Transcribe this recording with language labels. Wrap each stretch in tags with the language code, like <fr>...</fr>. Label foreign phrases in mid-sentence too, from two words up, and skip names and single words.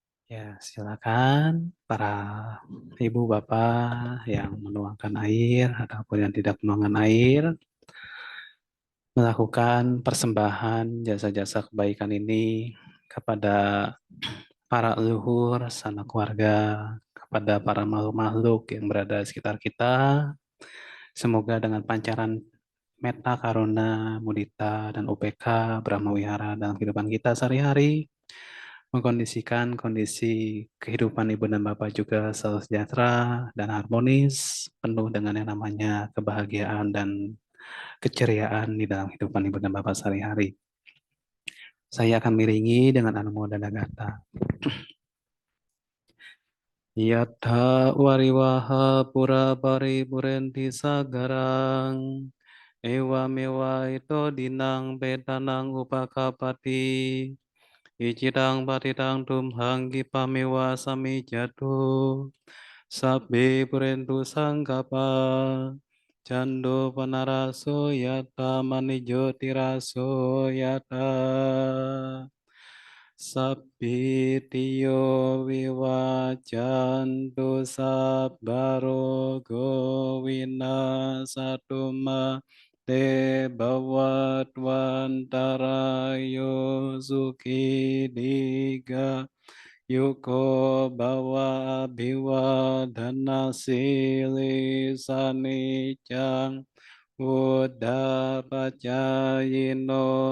<id>Ya, silakan para ibu bapak yang menuangkan air ataupun yang tidak menuangkan air melakukan persembahan jasa-jasa kebaikan ini kepada para leluhur, sanak keluarga, kepada para makhluk-makhluk yang berada di sekitar kita. Semoga dengan pancaran</id> <pi>metta, karuna, mudita,</pi> <id>dan UPK, Brahma Wihara dalam kehidupan kita sehari-hari, mengkondisikan kondisi kehidupan ibu dan bapak juga selalu sejahtera dan harmonis, penuh dengan yang namanya kebahagiaan dan keceriaan di dalam kehidupan ibu dan bapak sehari-hari. Saya akan miringi dengan Anumodana Gata.</id> <pi>Yatha wariwaha pura paripurenti sagarang ewa mewa ito dinang betanang upakapati icitang patitang tumhang gipamewa sami jatuh sabbe purentu sangkapa cando panaraso yata manijo tiraso yata Sabbitiyo viwajantu sabbarogo winasatuma te bhavatwantarayo suki diga yuko bawa biwa dana sili sanicang Buddha pacayino</pi>